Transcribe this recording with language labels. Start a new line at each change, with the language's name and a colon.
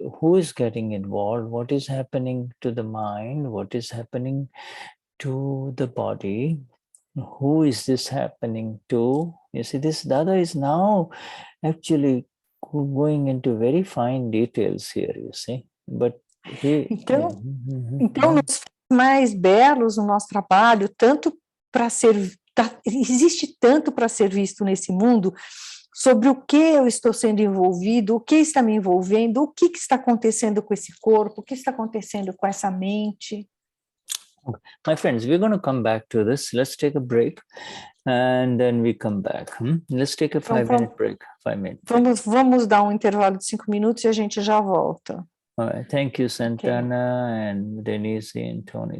English: Who is getting involved? What is happening to the mind? What is happening to the body? Who is this happening to? You see, this Dada is now actually going into very fine details here, you see. But
Portuguese: Então, nos mais belos no nosso trabalho, tanto para ser, existe tanto para ser visto nesse mundo, sobre o que eu estou sendo envolvido, o que está me envolvendo, o que está acontecendo com esse corpo, o que está acontecendo com essa mente.
English: My friends, we're going to come back to this. Let's take a break and then we come back. Let's take a 5-minute break. 5-minute break.
Portuguese: Vamos dar um intervalo de 5 minutos e a gente já volta.
English: All right. Thank you, Santana and Denize and Tony.